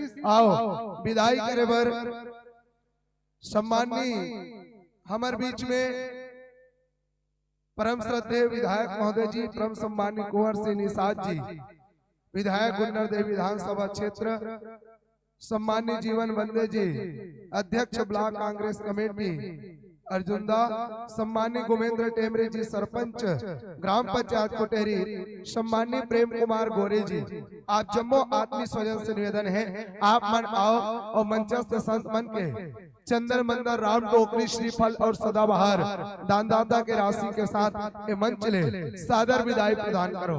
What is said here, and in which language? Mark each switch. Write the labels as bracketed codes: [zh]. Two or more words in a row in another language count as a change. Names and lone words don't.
[hne] आओ विदाई करे बर सम्मानी हमारे बीच में परम श्रद्धेय विधायक महोदय जी, परम सम्मानी कुंवर सिंह निषाद जी, विधायक गुन्नर देव विधानसभा क्षेत्र, सम्मानित जीवन बंदे जी, अध्यक्ष ब्लॉक कांग्रेस कमेटी अर्जुनदा, सम्मानित गोमेंद्र टेमरे जी सरपंच ग्राम पंचायत कोटेरी, सम्मानित प्रेम कुमार गोरे जी, आप जम्मो आत्मी स्वजन से निवेदन है आप मन आओ और मंचस्थ संत मन के चंदन मंदर राम टोकरी श्रीफल और सदाबहार दानदाता के राशि के साथ ये मंच ले सादर विदाई प्रदान करो।